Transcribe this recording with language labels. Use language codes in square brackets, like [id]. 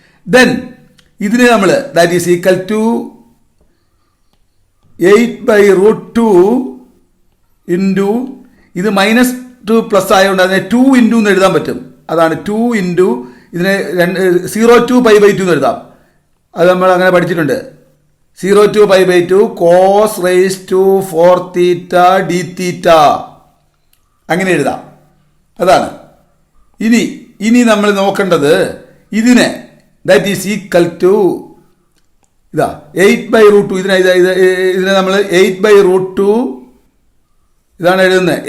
[ml] Then ഇതിന് നമ്മൾ [en] that is equal to [ml] 8/√2 into ഇത് -2 പ്ലസ് ആയതുകൊണ്ട് അതിനെ 2 ഇൻറ്റു എന്ന് എഴുതാൻ പറ്റും. അതാണ് 2 ഇൻറ്റു ഇതിനെ 0 to π/2 എന്ന് എഴുതാം. അത് നമ്മൾ അങ്ങനെ പഠിച്ചിട്ടുണ്ട്. [en] 0 to π/2 cos raised to 4 theta d theta. [ml] അങ്ങനെ എഴുതാം. അതാണ്. ഇനി നമ്മൾ നോക്കേണ്ടത് ഇതിനെ, [en] that is equal to [ml] ഇതാ 8/√2. ഇതിനെ നമ്മൾ 8/√2 ഇതാണ് എഴുതുന്നത്.